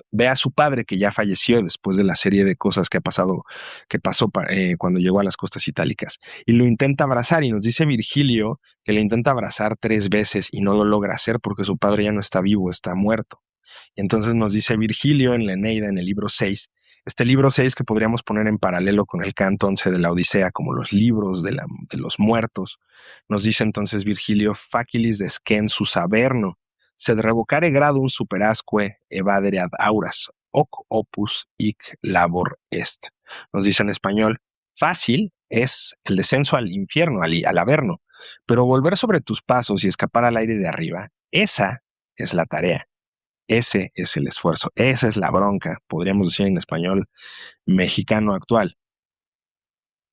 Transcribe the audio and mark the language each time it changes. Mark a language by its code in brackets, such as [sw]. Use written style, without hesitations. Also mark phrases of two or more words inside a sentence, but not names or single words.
[es] Ve a su padre que ya falleció después de la serie de cosas que pasó cuando llegó a las costas itálicas, y lo intenta abrazar, y nos dice Virgilio que le intenta abrazar 3 veces y no lo logra hacer porque su padre ya no está vivo, está muerto. Y entonces nos dice Virgilio en la Eneida, en el libro 6, este libro 6 que podríamos poner en paralelo con el canto 11 de la Odisea, como los libros de los muertos, nos dice entonces Virgilio, [la] facilis descen sus averno, sed revocare gradum superasque evadere ad auras, hoc opus hic labor est. [es] Nos dice en español, fácil es el descenso al infierno, al averno, pero volver sobre tus pasos y escapar al aire de arriba, esa es la tarea. Ese es el esfuerzo, esa es la bronca, podríamos decir en español mexicano actual.